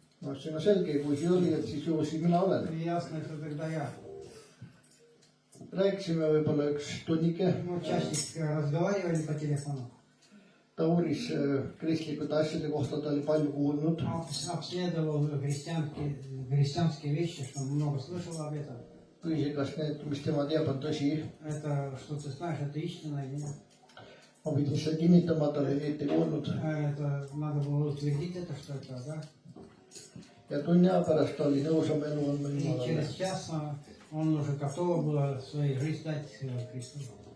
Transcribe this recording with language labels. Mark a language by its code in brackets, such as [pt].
[et] no see on selge, kui see oli, et siis ju siis mina olen. [ru] И ясно, что тогда я. [et] rääkisime võib-olla üks tunnike, [ru] Ну, часик разговаривали по телефону. [et] ta uuris kristlikute asjade kohta, ta oli palju kuulnud. [ru] Обследовал христианские вещи, что много слышал об этом. [et] küsis, kas need, mis tema teab, on tõsi. [ru] Это, что ты знаешь, это истина или нет? [et] ma pidin seda kinnitama, ta oli ette kuulnud. [ru] Это надо было утвердить это, что это, да? [et] ja tunni aja pärast ta oli nõus oma elu andma [ru] И [et] Jumalale. [ru] через час он уже готов был свою жизнь дать Христу.